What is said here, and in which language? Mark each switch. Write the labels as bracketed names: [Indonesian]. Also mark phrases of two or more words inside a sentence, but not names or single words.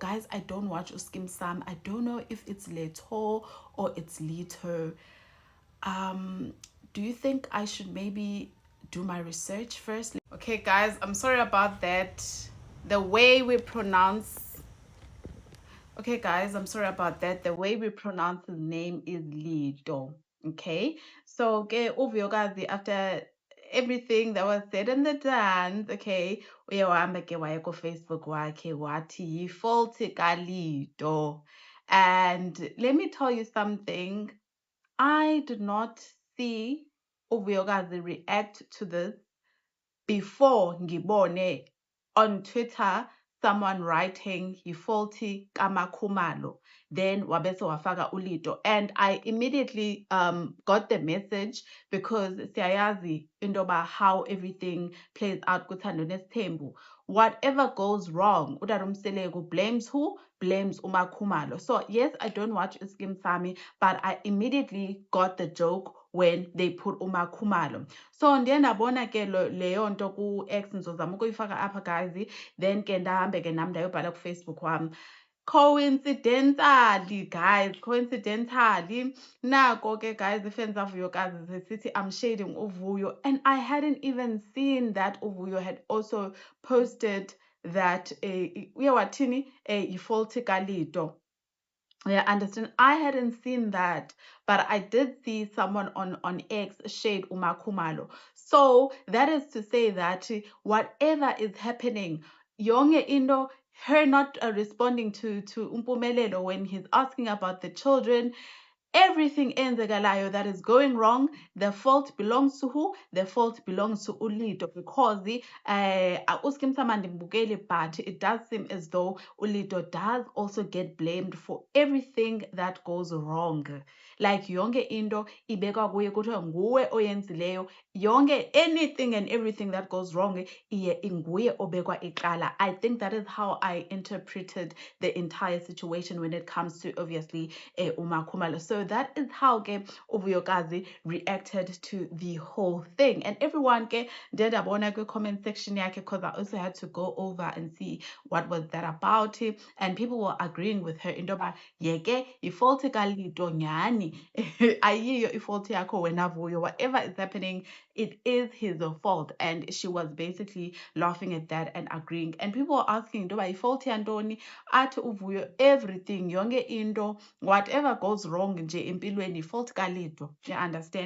[English] Guys, I don't watch Uskim Sam. I don't know if it's Leto or it's Lito. Do you think I should maybe do my research first? Okay, guys, I'm sorry about that. The way we pronounce Okay, guys, I'm sorry about that. The way we pronounce his name is Lido. Okay, so Uvuyokazi, after everything that was said in the dance, [Xhosa] okay, uyahamba ke waya Facebook wakhe wathi faulty Lido. [English] And let me tell you something. I did not see Uvuyokazi react to this before ngibone on Twitter someone writing faulty kamakhumalo, then [Xhosa] wabese wafaka uLido, [English] and I immediately got the message because [Xhosa] siyayazi indoba [English] how everything plays out kuThando Nesithembu. Whatever goes wrong, uDadumseleko blames who? Blames uMakhumalo. So yes, I don't watch Skim Sami, but I immediately got the joke when they put uMakhumalo. [Xhosa] So ndiye ndabona ke leyo nto ku-X ngizozama ukuyifaka apha guys, then ke ndahambe ke nam ndayobhala kufacebook wami. [English] Coincidentally, guys, coincidentally, [Xhosa] nako ke [English] guys, [Xhosa] ifans kaVuyokazi zisithi [English] I'm shading Uvuyo, and I hadn't even seen that Uvuyo had also posted that [Xhosa] uyawathini yifaulty kaLido. [English] Yeah, understand. I hadn't seen that, but I did see someone on X shade uMakhumalo. So that is to say that whatever is happening, [Xhosa] yonke into, [English] her not responding to Umpumelelo when he's asking about the children, everything enzekalayo that is going wrong, the fault belongs to who? The fault belongs to uLido, because uSkim Sama ndimbukele, but it does seem as though uLido does also get blamed for everything that goes wrong. [Xhosa] Like yonke into ibekwa kuye kuthiwa nguwe oyenzileyo. Yonke [English] anything and everything that goes wrong [Xhosa] iye inguye obekwa icala. [English] I think that is how I interpreted the entire situation when it comes to obviously uMakhumalo. So that is how ke uVuyokazi reacted to the whole thing. And everyone ke did [Xhosa] abona kwi [English] comment section yakhe, because I also had to go over and see what was that about. And people were agreeing with her [Xhosa] into ba yeke ifaulty kaLido nyani. [English] Ayiyo ifaulty yakho wena Vuyo. Whatever is happening, it is his fault. And she was basically laughing at that and agreeing. And people were asking [Xhosa] into ba ifaulty yantoni? Athi uVuyo, [English] everything [Xhosa] yonke into, [English] whatever goes wrong [Xhosa] nje empilweni, [English] fault kaLido. You understand?